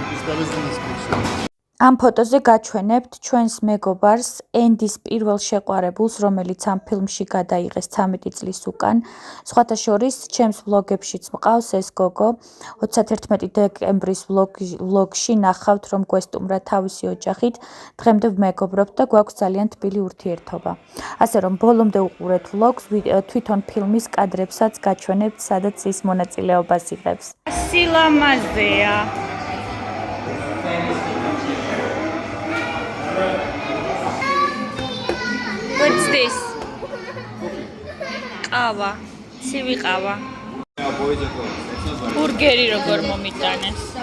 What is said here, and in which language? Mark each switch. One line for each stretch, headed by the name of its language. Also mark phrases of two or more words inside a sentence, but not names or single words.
English: That was in this picture.
Georgian: ამ ფოტოზე გაჩვენებთ ჩვენს მეგობარს, ენდის პირველ შეყვარებულს, რომელიც ამ ფილმში გადაიღეს 13 წლის უკან. სხვათა შორის, ჩემს ვლოგებშიც მყავს ეს გოგო. 31 დეკემბრის ვლოგში ნახავთ, რომ გვესტუმრა თავისი ოჯახით, დღემდე ვმეგობრობთ და გვაქვს ძალიან თბილი ურთიერთობა. ასე რომ, ბოლომდე უყურეთ ვლოგს, თვითონ ფილმის კადრებსაც გაჩვენებთ, სადაც ის მონაწილეობას იღებს. სილამაზეა.
English: What's this?
Georgian: ყავა, ცივი ყავა. ბურგერი როგორ მომიტანეს?